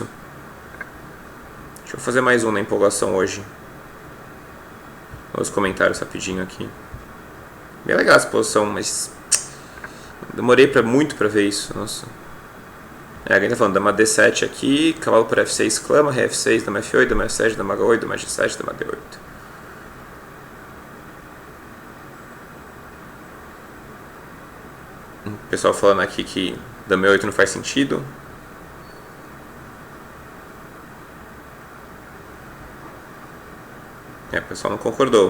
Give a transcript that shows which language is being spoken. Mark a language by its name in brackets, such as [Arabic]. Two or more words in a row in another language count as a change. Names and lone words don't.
[Portuguese] Deixa eu fazer mais um na empolgação hoje. Os comentários rapidinho aqui. Bem legal essa posição, mas demorei muito pra ver isso. Nossa. Alguém tá falando dama D7 aqui, cavalo por F6 clama, rei F6, dama F8, dama F7, dama H8, dama G7, dama D8. O pessoal falando aqui que Dama E8 não faz sentido. O pessoal não concordou.